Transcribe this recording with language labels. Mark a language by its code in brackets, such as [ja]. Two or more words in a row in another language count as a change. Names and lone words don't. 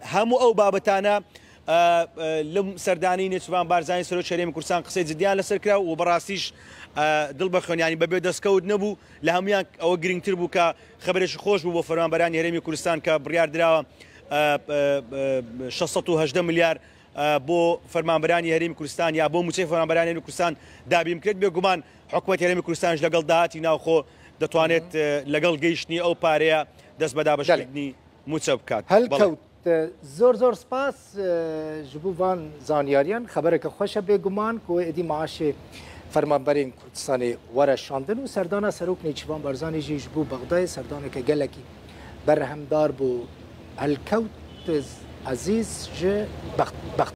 [ckb] هەموو ئەو بابەتانە لەم سەردانی نێچیروان بارزانی سەرۆکی هەرێمی کوردستان قسەی جددیان لەسەر کرا و بەڕاستیش دڵ بەخۆنیانی بەبێ دەستکەوت نەبوو لە هەمویان ئەوە گرنگتر بوو کە خەبەرێکی خۆش بوو بۆ فەرمانبەرانی هەرێمی کوردستان کە بڕیار دراوە 618 ملیار بۆ فەرمانبەرانی هەرێمی کوردستان یا بۆ موچەی فەرمانبەرانی هەرێمی کوردستان دابین کرد. بێگومان حکوومەتی هەرێمی کوردستانش لەگەڵ داهاتی ناوخۆ دەتوانێت لەگەڵ گەیشتنی ئەو پارەیە دەست بە دابەشکردنی موچە بکات. زۆر سپاس [ku] ji bo van zanyariyan xebereke xweş e bêguman ku êdî maaşê fermanberên Kurdistanê were şandin û serdana Serok Nêçîrvan Barzanî jî ji bo Bexdayê serdaneke gelekî berhemdar bû helkewt ezîz ji